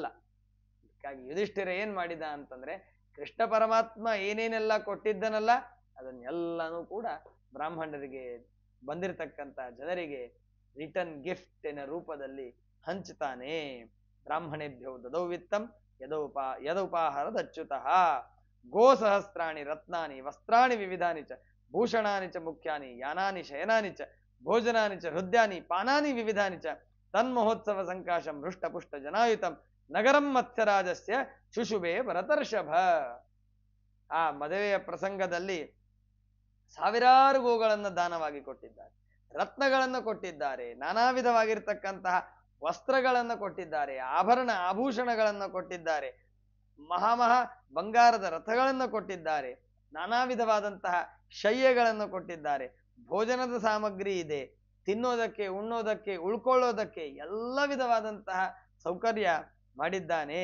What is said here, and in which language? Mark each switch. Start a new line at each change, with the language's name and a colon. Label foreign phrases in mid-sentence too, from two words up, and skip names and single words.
Kannada: ಅದಕ್ಕಾಗಿ ಯುಧಿಷ್ಠಿರ ಏನ್ ಮಾಡಿದ ಅಂತಂದ್ರೆ, ಕೃಷ್ಣ ಪರಮಾತ್ಮ ಏನೇನೆಲ್ಲ ಕೊಟ್ಟಿದ್ದನಲ್ಲ ಅದನ್ನೆಲ್ಲಾನು ಕೂಡ ಬ್ರಾಹ್ಮಣರಿಗೆ, ಬಂದಿರತಕ್ಕಂತ ಜನರಿಗೆ
English: return gift
Kannada: ಎನ್ನ ರೂಪದಲ್ಲಿ ಹಂಚುತ್ತಾನೆ.
Sanskrit: ब्राह्मणेभ्यो ददौ वित्तं यदोपाहारदच्युतः गोसहस्राणि रत्नानि वस्त्राणि विविधानि च भूषणानि च मुख्यानि यानानि शयनानि च भोजनानि च हृदयानि पानानि विविधानि च तन्महोत्सव संकाशं हृष्टपुष्ट जनायुतं नगरं मत्स्यराजस्य शुशुभे भरतर्षभ.
Kannada: ಆ ಮದುವೆಯ ಪ್ರಸಂಗದಲ್ಲಿ ಸಾವಿರಾರು ಗೋಗಳನ್ನ ದಾನವಾಗಿ ಕೊಟ್ಟಿದ್ದಾರೆ, ರತ್ನಗಳನ್ನು ಕೊಟ್ಟಿದ್ದಾರೆ, ನಾನಾ ವಿಧವಾಗಿರ್ತಕ್ಕಂತಹ ವಸ್ತ್ರಗಳನ್ನು ಕೊಟ್ಟಿದ್ದಾರೆ, ಆಭೂಷಣಗಳನ್ನು ಕೊಟ್ಟಿದ್ದಾರೆ, ಮಹಾಮಹಾ ಬಂಗಾರದ ರಥಗಳನ್ನು ಕೊಟ್ಟಿದ್ದಾರೆ, ನಾನಾ ವಿಧವಾದಂತಹ ಶಯ್ಯೆಗಳನ್ನು ಕೊಟ್ಟಿದ್ದಾರೆ, ಭೋಜನದ ಸಾಮಗ್ರಿ ಇದೆ, ತಿನ್ನೋದಕ್ಕೆ, ಉಣ್ಣೋದಕ್ಕೆ, ಉಳ್ಕೊಳ್ಳೋದಕ್ಕೆ ಎಲ್ಲ ವಿಧವಾದಂತಹ ಸೌಕರ್ಯ ಮಾಡಿದ್ದಾನೆ.